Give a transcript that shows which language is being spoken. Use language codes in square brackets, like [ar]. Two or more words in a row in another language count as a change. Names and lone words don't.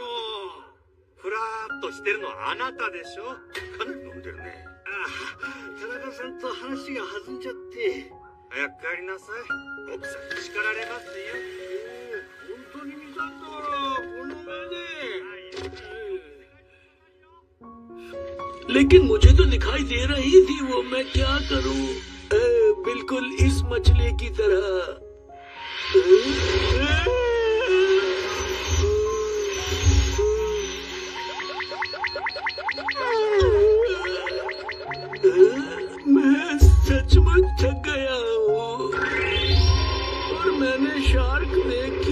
[ja] ふらーっとしてるのはあなたでしょ。かなり飲んでるね。田中さんと話が弾んじゃって。早く帰りなさい。奥さんに叱られますよ。本当に見たんだからこの目で。 [hi] लेकिन मुझे तो दिखाई दे रही थी वो, मैं क्या करूं? बिल्कुल इस मछली की तरह। मैं सचमुच थक गया हूँ और मैंने शार्क देखी।